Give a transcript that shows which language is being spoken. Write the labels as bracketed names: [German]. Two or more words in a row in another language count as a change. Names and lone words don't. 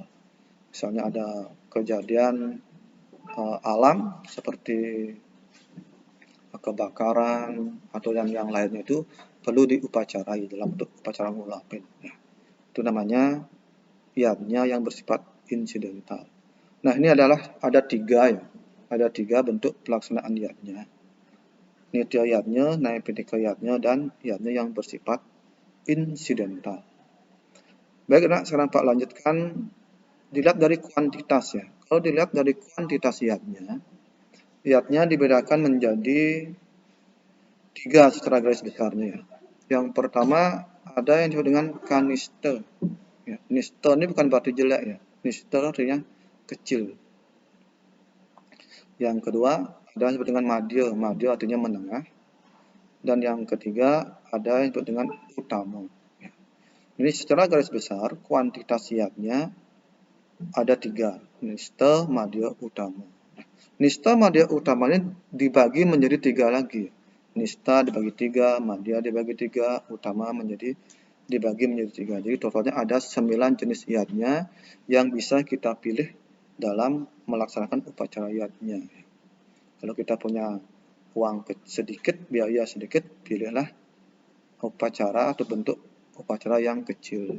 [Indonesian] Misalnya ada kejadian alam seperti kebakaran atau yang lainnya, itu perlu diupacarai dalam bentuk upacara ngulapin. Nah, itu namanya yatnya yang bersifat insidental. Nah, ini adalah ada tiga bentuk pelaksanaan yatnya. Nitya yatnya, naipitika yatnya, dan yatnya yang bersifat insidental. Baik, nah, sekarang Pak lanjutkan. Dilihat dari kuantitas ya. Kalau dilihat dari kuantitas yatnya dibedakan menjadi 3 secara garis besarnya ya. Yang pertama ada yang disebut dengan kaniste. Ya, niste ini bukan berarti jelek ya. Niste artinya kecil. Yang kedua ada yang disebut dengan madya. Madya artinya menengah. Dan yang ketiga ada yang disebut dengan utama. Ya. Ini secara garis besar kuantitas yatnya ada 3, nista, madya, utama. Nista, madya, utamanya dibagi menjadi 3 lagi. Nista dibagi 3, madya dibagi 3, utama dibagi menjadi 3. Jadi totalnya ada 9 jenis yatnya yang bisa kita pilih dalam melaksanakan upacara yatnya. Kalau kita punya uang sedikit, biaya sedikit, pilihlah upacara atau bentuk upacara yang kecil.